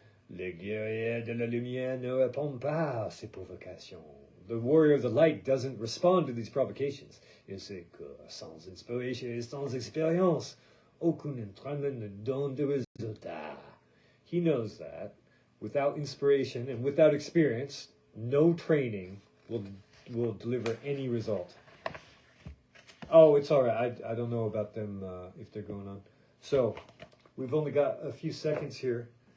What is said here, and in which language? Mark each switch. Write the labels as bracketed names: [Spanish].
[French] Les guerriers de la lumière ne répondent pas à ces provocations. [English] The warrior of the light doesn't respond to these provocations. [French] Il sait que sans inspiration et sans expérience, aucun entraînement ne donne de résultat. [English] He knows that without inspiration and without experience, no training will deliver any result. Oh, it's all right. I don't know about them if they're going on. So we've only got a few seconds here.